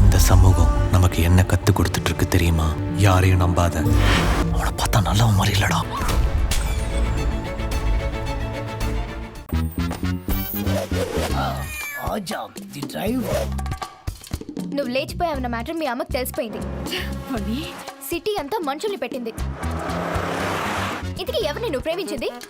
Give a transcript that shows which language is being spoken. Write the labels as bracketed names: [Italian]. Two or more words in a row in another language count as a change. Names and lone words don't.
[Tamil] சமூகம் நமக்கு என்ன கத்து கொடுத்துட்டு இருக்கு தெரியுமா? யாரையும் நம்பாத. அவனை பார்த்தா நல்லவன் மாதிரி இல்லடா. [Telugu] నువ్వు లేచిపోయావు అన్న మ్యాటర్ మీ అమ్మకి తెలిసిపోయింది. సిటీ అంతా మనుషుల్ని పెట్టింది. ఇంతకీ ఎవరిని నువ్వు ప్రేమించింది?